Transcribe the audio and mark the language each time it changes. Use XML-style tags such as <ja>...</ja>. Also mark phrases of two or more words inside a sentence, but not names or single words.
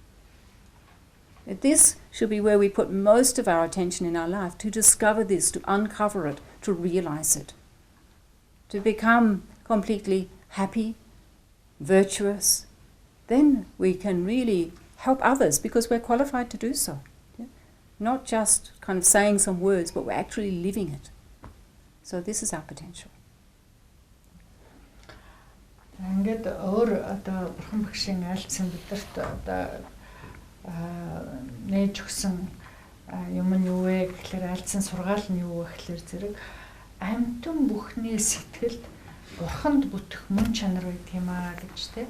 <en>This should be where we put most of our attention in our life, to discover this, to uncover it, to realize it, to become completely happy, virtuous. Then we can really help others because we're qualified to do so. Yeah? Not just kind of saying some words, but we're actually living it. So this is our potential.</en> <mn>Ингээд өөр одоо бурхан багшийн айлцсан бидэрт одоо нээж өгсөн юм нь юу вэ гэхлээр айлцсан сургаал нь юу вэ гэхлээр зэрэг амьтан бүхний сэтгэлд бурханд бүтэх мөн чанар байдаг юм аа гэж тий.</mn>